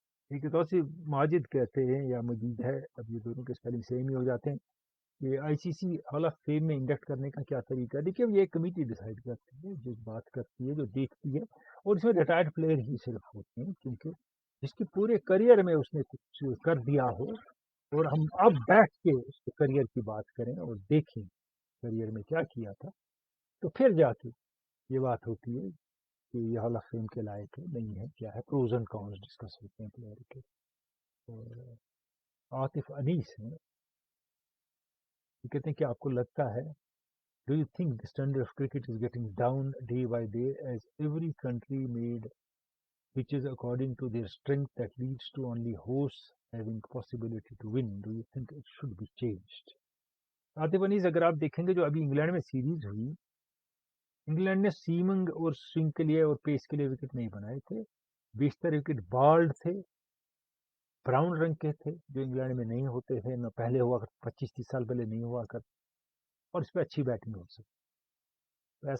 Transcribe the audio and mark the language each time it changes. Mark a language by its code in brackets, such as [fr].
[ur] ٹھیک ہے، تو اسی ماجد کہتے ہیں یا مجید ہے، اب یہ دونوں کے اسپیلنگ سیم ہی ہو جاتے ہیں، کہ آئی سی سی ہال آف فیم میں انڈکٹ کرنے کا کیا طریقہ ہے؟ دیکھیے یہ ایک کمیٹی ڈیسائیڈ کرتی ہے، جو بات کرتی ہے، جو دیکھتی ہے، اور اس میں ریٹائرڈ پلیئر ہی صرف ہوتے ہیں، کیونکہ جس کے پورے کریئر میں اس نے کچھ کر دیا ہو، اور ہم اب بیٹھ کے اس کے کریئر کی بات کریں اور دیکھیں کریئر میں کیا کیا تھا، تو پھر جا کے یہ بات ہوتی ہے کہ یہ ہال آف فیم کے لائق ہے نہیں ہے، کیا ہے، پروز اینڈ کونس ڈسکس ہوتے ہیں پلیئر کے. اور عاطف انیس ہیں، یہ کہتے ہیں کہ آپ کو لگتا ہے [en] do you think the standard of cricket is getting down day by day as every country made pitches according to their strength that leads to only hosts having possibility to win? Do you think it should be changed? [ur] Atif انیس، اگر آپ دیکھیں گے جو ابھی England میں series ہوئی، England نے seeming اور سوئنگ کے لیے اور پیس کے لیے وکٹ نہیں بنائے تھے، بیشتر وکٹ بالڈ تھے، براؤن رنگ کے تھے، جو انگلینڈ میں نہیں ہوتے تھے، نہ پہلے ہوا کر 25-30 سال پہلے نہیں ہوا کر، اور اس پہ اچھی بیٹنگ ہو سکتی.